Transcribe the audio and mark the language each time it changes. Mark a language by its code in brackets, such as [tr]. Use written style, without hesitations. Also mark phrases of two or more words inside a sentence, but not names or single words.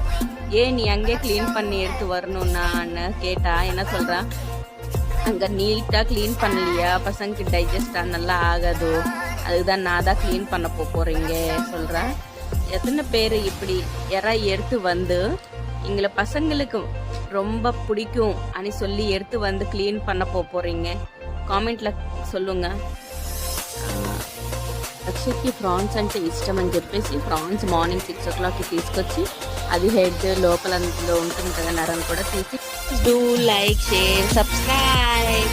[ta] ஏன் நீ அங்கே க்ளீன் பண்ணி எடுத்து வரணும்னான்னு கேட்டா என்ன சொல்கிறா, அங்கே நீட்டாக க்ளீன் பண்ணலையா, பசங்களுக்கு டைஜஸ்டாக நல்லா ஆகாது, அதுதான் நான் தான் க்ளீன் பண்ண போகிறீங்க சொல்கிறேன். எத்தனை பேர் இப்படி யாரா எடுத்து வந்து எங்களை பசங்களுக்கு ரொம்ப பிடிக்கும் అని சொல்லி எடுத்து வந்து க்ளீன் பண்ண போகிறீங்க? కామెంట్లో சொல்லுங்க. [te] అక్షయ్కి ప్రాన్స్ అంటే ఇష్టం అని చెప్పేసి ప్రాన్స్ మార్నింగ్ 6 o'clock తీసుకొచ్చి అది హెడ్ లోపల అందులో ఉంటుంది కదా నరం కూడా తీసి. [en] Do like share subscribe.